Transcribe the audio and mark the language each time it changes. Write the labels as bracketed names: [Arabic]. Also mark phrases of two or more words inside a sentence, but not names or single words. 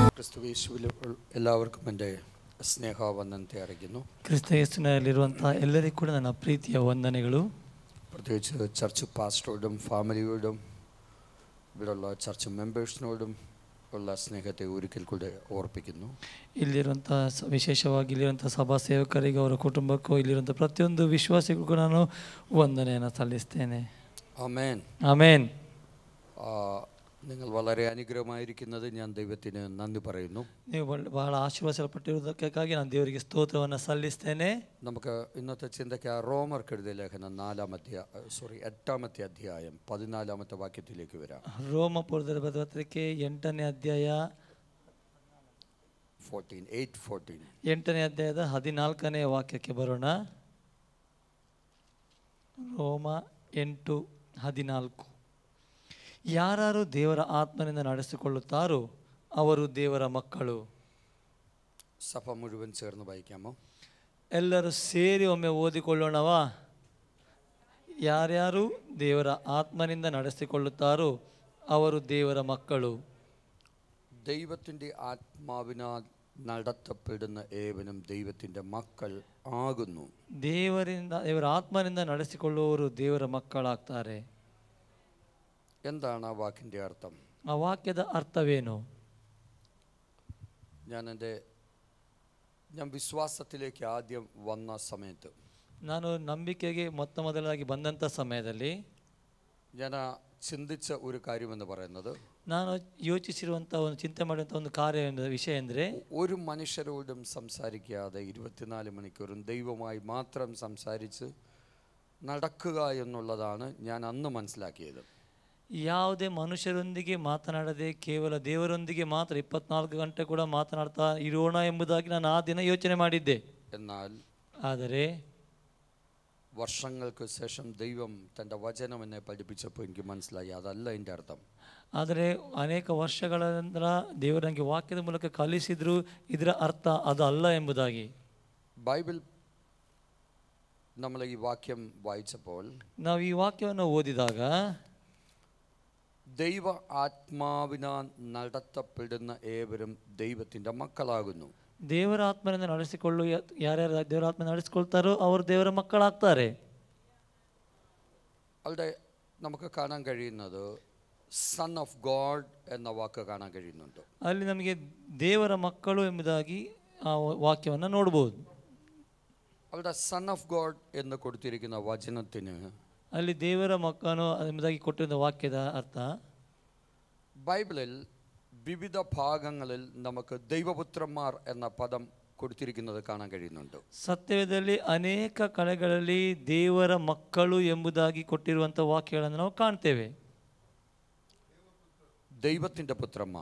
[Malayalam] ക്രിസ്തുയേശുവിൽ എല്ലാവർക്കും എൻ്റെ സ്നേഹവന്ദനത്തെ അറിയിക്കുന്നു. [Kannada] ക്രിസ്തയേശുവിനಲ್ಲಿರುವಂಥ ಎಲ್ಲರಿಗೂ ಕೂಡ ನನ್ನ ಪ್ರೀತಿಯ ವಂದನೆಗಳು. [Malayalam] പ്രത്യേകിച്ച് ചർച്ച് പാസ്റ്ററോടും ഫാമിലിയോടും ഇവിടെയുള്ള ചർച്ച് മെമ്പേഴ്സിനോടും ഉള്ള സ്നേഹത്തെ ഒരിക്കൽ കൂടെ ഓർപ്പിക്കുന്നു. [Kannada] ಇಲ್ಲಿರುವಂಥ ವಿಶೇಷವಾಗಿ ಇಲ್ಲಿರುವಂಥ ಸಭಾ ಸೇವಕರಿಗೆ, ಅವರ ಕುಟುಂಬಕ್ಕೂ, ಇಲ್ಲಿರುವಂಥ ಪ್ರತಿಯೊಂದು ವಿಶ್ವಾಸಿಗೂ ಕೂಡ ನಾನು ವಂದನೆಯನ್ನು ಸಲ್ಲಿಸ್ತೇನೆ. [Malayalam] ആമേൻ. [Kannada] ಆಮೇನ್. [Malayalam] നിങ്ങൾ വളരെ അനുഗ്രഹമായിരിക്കുന്നത് ഞാൻ ദൈവത്തിന് നന്ദി പറയുന്നു. [Kannada] ನೀವು ಬಹಳ ಆಶೀರ್ವದಿಸಲ್ಪಟ್ಟಿರುವುದಕ್ಕಾಗಿ ನಾನು ದೇವರಿಗೆ ಸ್ತೋತ್ರವನ್ನು ಸಲ್ಲಿಸ್ತೇನೆ. [Malayalam] നമുക്ക് ഇന്നത്തെ ചിന്തയ്ക്ക് റോമർക്ക് എഴുതിയ ലേഖനം 8-ാമത്തെ അധ്യായം 14-ാമത്തെ വാക്യത്തിലേക്ക് വരാം. [Kannada] ರೋಮಪುರದ ಪತ್ರಿಕೆ 8ನೇ ಅಧ್ಯಾಯ 8ನೇ ಅಧ್ಯಾಯದ 14ನೇ ವಾಕ್ಯಕ್ಕೆ ಬರೋಣ. ರೋಮ 8:14. ಯಾರು ದೇವರ ಆತ್ಮನಿಂದ ನಡೆಸಿಕೊಳ್ಳುತ್ತಾರೋ ಅವರು ದೇವರ ಮಕ್ಕಳು. [Malayalam] സഭ മുഴുവൻ ചേർന്ന് വായിക്കാമോ? [Kannada] ಎಲ್ಲರೂ ಸೇರಿ ಒಮ್ಮೆ ಓದಿಕೊಳ್ಳೋಣವಾ? ಯಾರ್ಯಾರು ದೇವರ ಆತ್ಮನಿಂದ ನಡೆಸಿಕೊಳ್ಳುತ್ತಾರೋ ಅವರು ದೇವರ ಮಕ್ಕಳು. [Malayalam] ദൈവത്തിൻ്റെ ആത്മാവിനാൽ നടത്തപ്പെടുന്ന ഏവനും ദൈവത്തിൻ്റെ മക്കൾ ആകുന്നു. [Kannada] ದೇವರ ಆತ್ಮನಿಂದ ನಡೆಸಿಕೊಳ್ಳುವವರು ದೇವರ ಮಕ್ಕಳಾಗ್ತಾರೆ. [Malayalam] എന്താണ് ആ വാക്കിൻ്റെ അർത്ഥം? [Kannada] ಆ ವಾಕ್ಯದ ಅರ್ಥವೇನು? [Malayalam] ഞാൻ വിശ്വാസത്തിലേക്ക് ആദ്യം വന്ന സമയത്ത്, [Kannada] ನಾನು ನಂಬಿಕೆಗೆ ಮೊದಲಾಗಿ ಬಂದಂಥ ಸಮಯದಲ್ಲಿ [Malayalam] ഞാൻ ചിന്തിച്ച ഒരു കാര്യമെന്ന് പറയുന്നത്, [Kannada] ನಾನು ಯೋಚಿಸಿರುವಂಥ ಒಂದು ಚಿಂತೆ ಮಾಡುವಂಥ ಒಂದು ವಿಷಯ ಅಂದರೆ, [Malayalam] ഒരു മനുഷ്യരോടും സംസാരിക്കാതെ 24 മണിക്കൂറും ദൈവമായി മാത്രം സംസാരിച്ച് നടക്കുക എന്നുള്ളതാണ് ഞാൻ അന്ന് മനസ്സിലാക്കിയത്. [Kannada] ಯಾವುದೇ ಮನುಷ್ಯರೊಂದಿಗೆ ಮಾತನಾಡದೆ ಕೇವಲ ದೇವರೊಂದಿಗೆ ಮಾತ್ರ 24 ಗಂಟೆ ಕೂಡ ಮಾತನಾಡ್ತಾ ಇರೋಣ ಎಂಬುದಾಗಿ ನಾನು ಆ ದಿನ ಯೋಚನೆ ಮಾಡಿದ್ದೆ. ಆದರೆ [Malayalam] വർഷങ്ങൾക്ക് ശേഷം ദൈവം തൻ്റെ വചനം എന്നെ പഠിപ്പിച്ചപ്പോൾ എനിക്ക് മനസ്സിലായി അതല്ല എൻ്റെ അർത്ഥം. [Kannada] ಆದರೆ ಅನೇಕ ವರ್ಷಗಳ ನಂತರ ದೇವರು ನನಗೆ ವಾಕ್ಯದ ಮೂಲಕ ಕಲಿಸಿದ್ರು ಇದರ ಅರ್ಥ ಅದು ಅಲ್ಲ ಎಂಬುದಾಗಿ. [Malayalam] ബൈബിൾ നമ്മൾ ഈ വാക്യം വായിച്ചപ്പോൾ, [Kannada] ನಾವು ಈ ವಾಕ್ಯವನ್ನು ಓದಿದಾಗ, [Malayalam] ദൈവ ആത്മാവിനാൽ നടത്തപ്പെടുന്ന ഏവരും ദൈവത്തിൻ്റെ മക്കളാകുന്നു. [Kannada] ದೇವರ ಆತ್ಮನಿಂದ ಯಾರ್ಯಾರು ದೇವರ ಆತ್ಮ ನಡೆಸಿಕೊಳ್ತಾರೋ ಅವರು ದೇವರ ಮಕ್ಕಳಾಗ್ತಾರೆ. [Malayalam] അവിടെ നമുക്ക് കാണാൻ കഴിയുന്നത് [English] son of God [Malayalam] എന്ന വാക്ക് കാണാൻ കഴിയുന്നുണ്ട്. [Kannada] ಅಲ್ಲಿ ನಮಗೆ ದೇವರ ಮಕ್ಕಳು ಎಂಬುದಾಗಿ ಆ ವಾಕ್ಯವನ್ನು ನೋಡಬಹುದು. [Malayalam] അവിടെ [English] son of God [Malayalam] എന്ന് കൊടുത്തിരിക്കുന്ന വചനത്തിന്, [Kannada] ಅಲ್ಲಿ ದೇವರ ಮಕ್ಕಳು ಎಂಬುದಾಗಿ ಕೊಟ್ಟಿರುವ ವಾಕ್ಯದ ಅರ್ಥ, [Malayalam] ബൈബിളിൽ വിവിധ ഭാഗങ്ങളിൽ നമുക്ക് ദൈവപുത്രന്മാർ എന്ന പദം കൊടുത്തിരിക്കുന്നത് കാണാൻ കഴിയുന്നുണ്ട്. [Kannada] ಸತ್ಯವೇದದಲ್ಲಿ ಅನೇಕ ಕಡೆಗಳಲ್ಲಿ ದೇವರ ಮಕ್ಕಳು ಎಂಬುದಾಗಿ ಕೊಟ್ಟಿರುವಂಥ ವಾಕ್ಯಗಳನ್ನು ನಾವು ಕಾಣ್ತೇವೆ. [Malayalam] ദൈവത്തിൻ്റെ പുത്രന്മാർ,